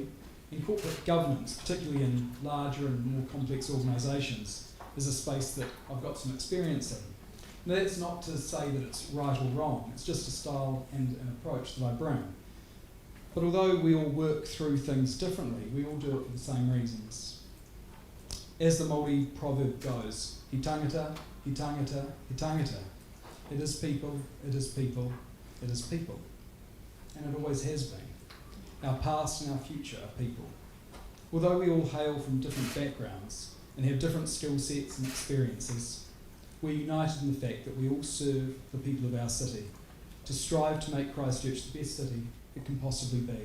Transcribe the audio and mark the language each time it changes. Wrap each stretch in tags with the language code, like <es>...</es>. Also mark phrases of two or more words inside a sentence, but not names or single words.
<en>In corporate governance, particularly in larger and more complex organisations, is a space that I've got some experience in. Now, that's not to say that it's right or wrong, it's just a style and an approach that I bring. But although we all work through things differently, we all do it for the same reasons. As the Māori proverb goes,</en> <mi>he tangata, he tangata, he tangata.</mi> <en>It is people, it is people, it is people. And it always has been. Our past and our future are people. Although we all hail from different backgrounds and have different skill sets and experiences, we're united in the fact that we all serve the people of our city, to strive to make Christchurch the best city it can possibly be.</en>